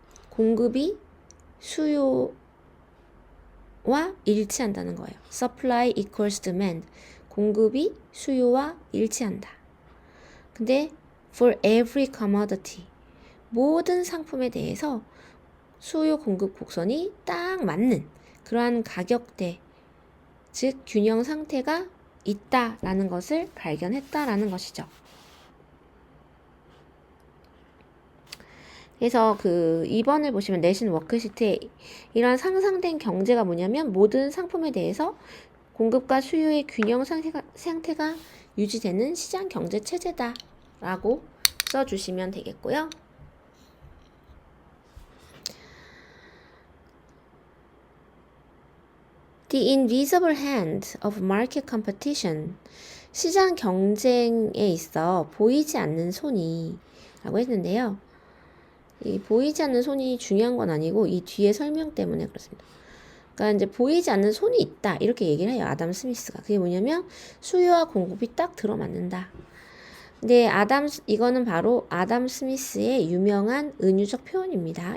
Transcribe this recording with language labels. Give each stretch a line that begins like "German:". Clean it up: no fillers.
Korean: 공급이 수요와 일치한다는 거예요.
English: Supply equals demand.
Korean: 공급이 수요와 일치한다. 근데
English: for every commodity.
Korean: 모든 상품에 대해서 수요 공급 곡선이 딱 맞는 그러한 가격대, 즉 균형 상태가 있다라는 것을 발견했다라는 것이죠. 그래서 그 2번을 보시면 내신 워크시트에 이러한 상상된 경제가 뭐냐면 모든 상품에 대해서 공급과 수요의 균형 상태가 유지되는 시장 경제 체제다라고 써주시면 되겠고요.
English: The invisible hand of market competition.
Korean: 시장 경쟁에 있어 보이지 않는 손이 라고 했는데요. 이 보이지 않는 손이 중요한 건 아니고 이 뒤에 설명 때문에 그렇습니다. 그러니까 이제 보이지 않는 손이 있다 이렇게 얘기를 해요. 아담 스미스가. 그게 뭐냐면 수요와 공급이 딱 들어맞는다. 근데 이거는 바로 아담 스미스의 유명한 은유적 표현입니다.